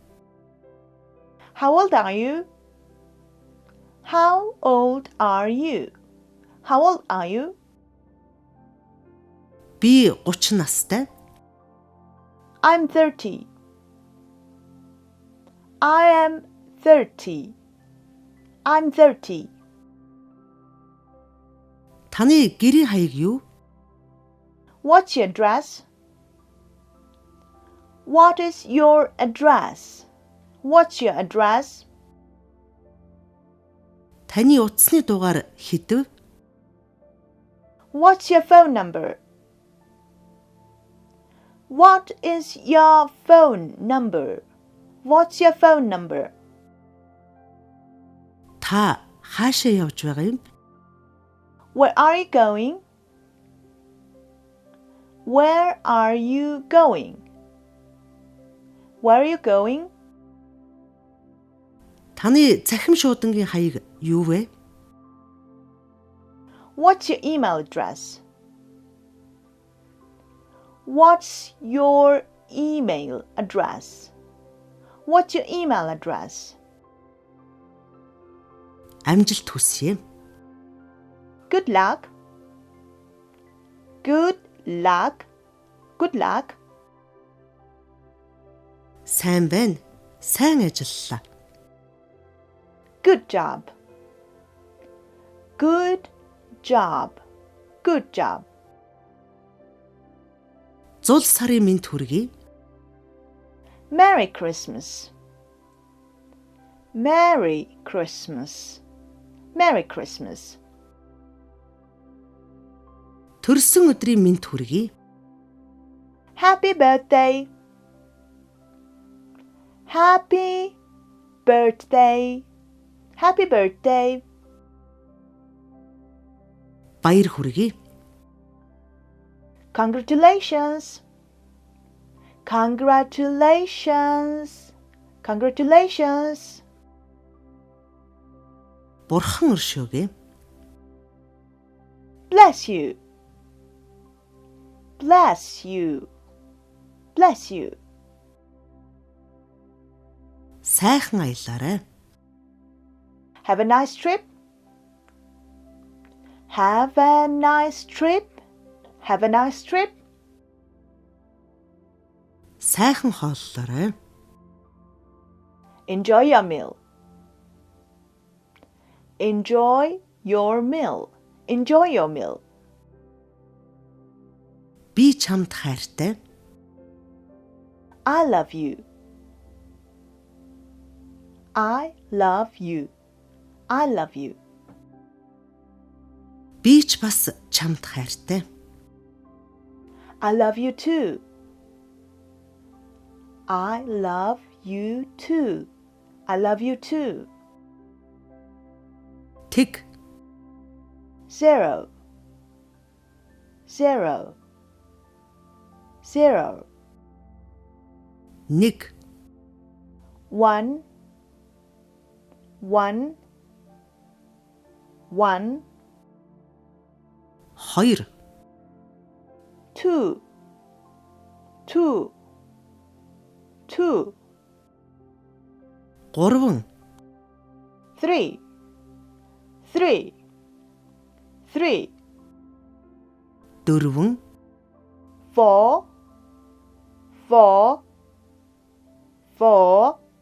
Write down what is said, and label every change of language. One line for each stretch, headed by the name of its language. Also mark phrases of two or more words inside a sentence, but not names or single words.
English: How old are you? How old are you? How old are you?
Mongolian: Би 30 настай.
English: I'm 30. I am 30. I'm 30.
Mongolian: Таны гэрийн хаяг юу?
English: What's your address? What is your address? What's your address?
Mongolian: Таны утасны дугаар хэдв?
English: What's your phone number? What is your phone number? What's your phone number?
Mongolian: Та хаашаа явж байгаа юм?
English: Where are you going? Where are you going? Where are you going?
Mongolian: Таны захим шуудангийн хаяг юу вэ?
English: What's your email address? What's your email address? What's your email address?
Mongolian: Амжилт хүсье.
English: Good luck. Good luck. Good luck.
Mongolian: Сайн байна. Сайн ажиллалаа.
English: Good job. Good job. Good job.
Mongolian: Зул сарын мэнд хүргэе.
English: Merry Christmas. Merry Christmas. Merry Christmas.
Mongolian: Төрсөн өдрийн мэнд хүргэе.
English: Happy birthday. Happy birthday. Happy birthday.
Mongolian: Баяр хүргэе.
English: Congratulations. Congratulations. Congratulations.
Mongolian: Бурхан өршөөгөө.
English: Bless you. Bless you. Bless you.
Mongolian: Сайхан аялаарай.
English: Have a nice trip. Have a nice trip. Have a nice trip.
Mongolian: Сайхан хооллоорой.
English: Enjoy your meal. Enjoy your meal. Enjoy your meal.
Mongolian: Би чамд хайртай.
English: I love you. I love you. I love you.
Mongolian: Би ч бас чамд хайртай.
English: I love you too. I love you too. I love you too.
Mongolian: Тэг.
English: 0. 0. 0.
Mongolian: Нэг.
English: 1. 1. 1.
Mongolian: Хоёр.
English: two, two, two,
Mongolian: 3,
English: three, three, three,
Mongolian: 4,
English: four, four, four,